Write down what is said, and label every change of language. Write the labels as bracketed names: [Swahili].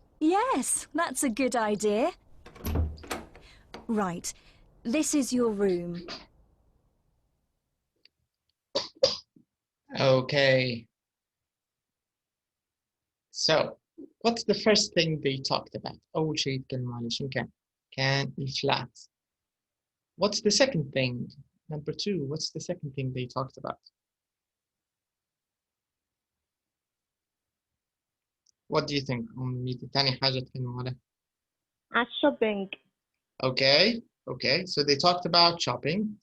[English] Yes, that's a good idea. Right, this is your room. Okay. So, what's the first thing they talked about? [Arabic] أول شيء يتكلموا عليه شنو كان؟ كان الفلات. [English] What's the second thing? Number 2, what's the second thing they talked about? What do you think? [Arabic] تاني حاجة تكلموا عليها. على shopping. [English] Okay. So they talked about shopping.